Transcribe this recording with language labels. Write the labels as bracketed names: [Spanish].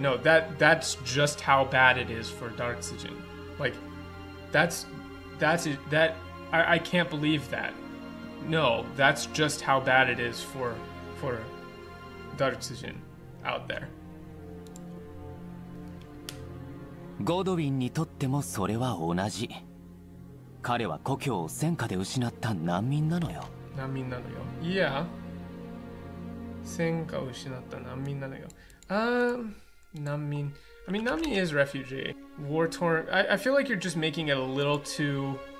[English] No, that's just how bad it is for Darksijin. Like, that's it. I can't believe that. No, that's just how bad it is for Darksijin out there. [Japanese] ゴドウィンにとってもそれは同じ。彼は故郷を戦火で失った難民なのよ。難民なのよ。Yeah. 戦火を失った難民なのよ。 [English] 難民.I mean, Nami is refugee. War torn. I feel like you're just making it a little too.